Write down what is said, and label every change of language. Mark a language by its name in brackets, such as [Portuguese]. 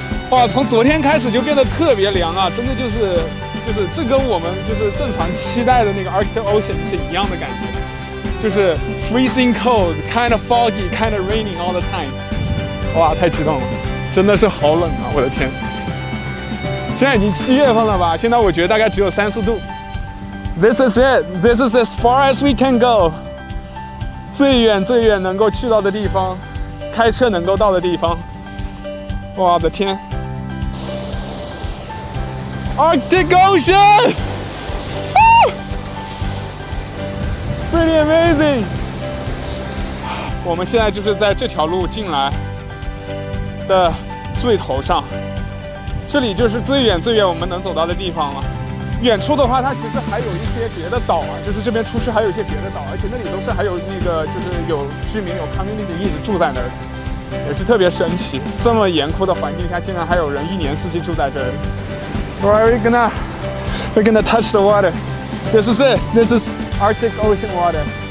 [Chinese] 哇，从昨天开始就变得特别凉啊，真的就是这跟我们就是正常期待的那个 Arctic Ocean 是一样的感觉，就是 [English] freezing cold, kind of foggy, kind of raining all the time。 [Chinese] 哇，太激动了，真的是好冷啊，我的天！现在已经7月份了吧？现在我觉得大概只有3、4度。 [English] This is it. This is as far as we can go. [Chinese] 最远能够去到的地方，开车能够到的地方。我的天 ！Arctic Ocean! [English] Pretty amazing. [Chinese] 我们现在就是在这条路进来的最头上，这里就是最远我们能走到的地方了。远处的话，它其实还有一些别的岛啊，就是这边出去还有一些别的岛，而且那里都是还有那个就是有居民有 community 一直住在那儿，也是特别神奇。这么严酷的环境下，竟然还有人1年4季住在这儿。 [English] Alright, we're gonna touch the water. This is it. This is Arctic Ocean water.